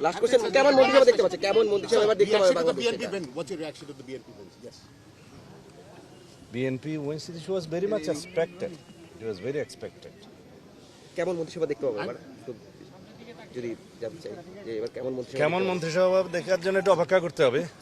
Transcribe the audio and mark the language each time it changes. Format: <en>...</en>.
<bn>Last question, কেমন মন্ত্রিসভা দেখতে পাচ্ছে? কেমন মন্ত্রিসভা এবার দেখতে পাবে Bangladesh?</bn> <en>What's your reaction to the BNP wins? Yes. BNP wins, it was very much expected. It was very expected.</en> <bn>কেমন মন্ত্রিসভা দেখতে পাবে এবার? তো যদি জানতে চাই যে এবার কেমন মন্ত্রিসভা কেমন মন্ত্রিসভা দেখার জন্য একটু অপেক্ষা করতে হবে।</bn>